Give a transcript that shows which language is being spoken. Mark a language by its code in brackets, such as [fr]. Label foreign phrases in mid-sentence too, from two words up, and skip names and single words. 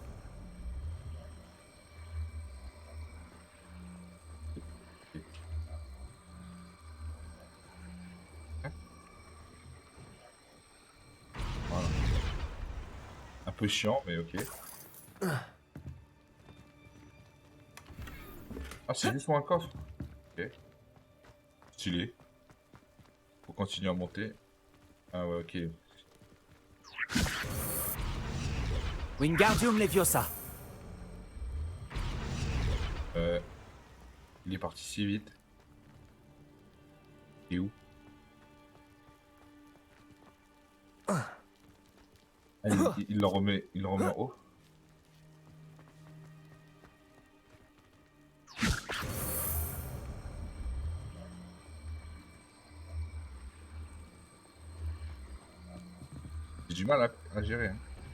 [fr] Voilà. Un peu chiant, mais ok. Ah, c'est juste pour un coffre. Ok. Stylé. Faut continuer à monter. Ah ouais, ok. Wingardium Leviosa. Il est parti si vite. Il est où? Ah, il le remet en haut. J'ai du mal à gérer. Hein.